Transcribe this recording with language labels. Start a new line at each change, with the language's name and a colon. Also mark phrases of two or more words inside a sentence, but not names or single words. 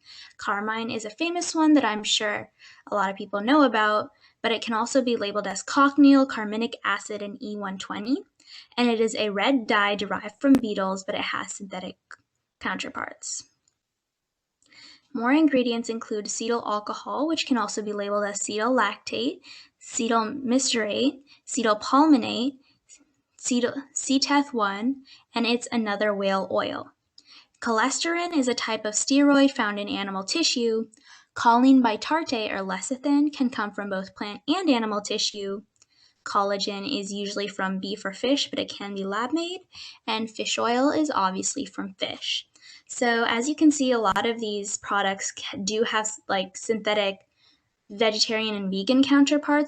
English: Carmine is a famous one that I'm sure a lot of people know about, but it can also be labeled as cochineal, carminic acid, and E120, and it is a red dye derived from beetles, but it has synthetic counterparts. More ingredients include cetyl alcohol, which can also be labeled as cetyl lactate, cetyl mesarate, cetyl palminate, CTEF1, and it's another whale oil. Cholesterol is a type of steroid found in animal tissue. Choline bitartrate or lecithin can come from both plant and animal tissue. Collagen is usually from beef or fish, but it can be lab-made. And fish oil is obviously from fish. So as you can see, a lot of these products do have like synthetic vegetarian and vegan counterparts.